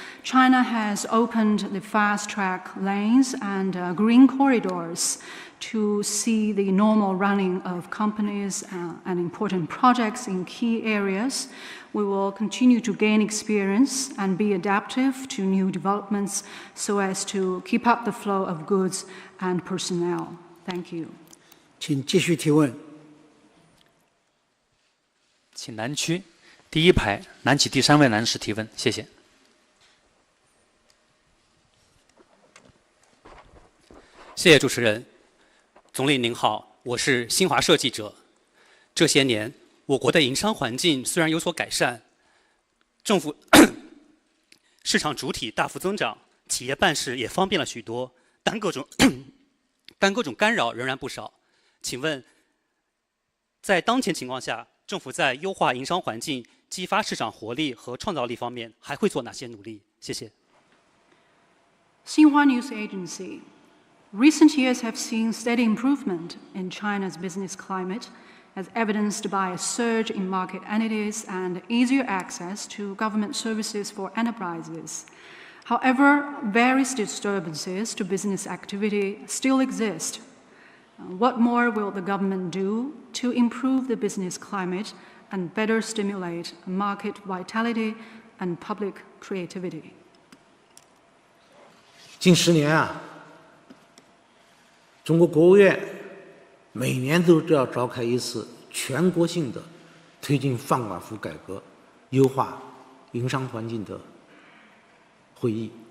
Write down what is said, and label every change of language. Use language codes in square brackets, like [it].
[en] China has opened the fast-track lanes and green corridors to see the normal running of companies and important projects in key areas. We will continue to gain experience and be adaptive to new developments so as to keep up the flow of goods and personnel. Thank you. [zh] 请继续提问。请南区第一排南起第3位男士提问，谢谢。谢谢主持人。总理您好，我是新华社记者。这些年，我国的营商环境虽然有所改善，政府市场主体大幅增长，企业办事也方便了许多，但各种干扰仍然不少。请问，在当前情况下，政府在优化营商环境、激发市场活力和创造力方面还会做哪些努力？谢谢。 [en] Xinhua News Agency. Recent years have seen steady improvement in China's business climate, as evidenced by a surge in market entities and easier access to government services for enterprises. However, various disturbances to business activity still exist. What more will the government do to improve the business climate and better stimulate market vitality and public creativity? [zh] 近10年啊，中国国务院每年都要召开一次全国性的推进放管服改革、优化营商环境的会议。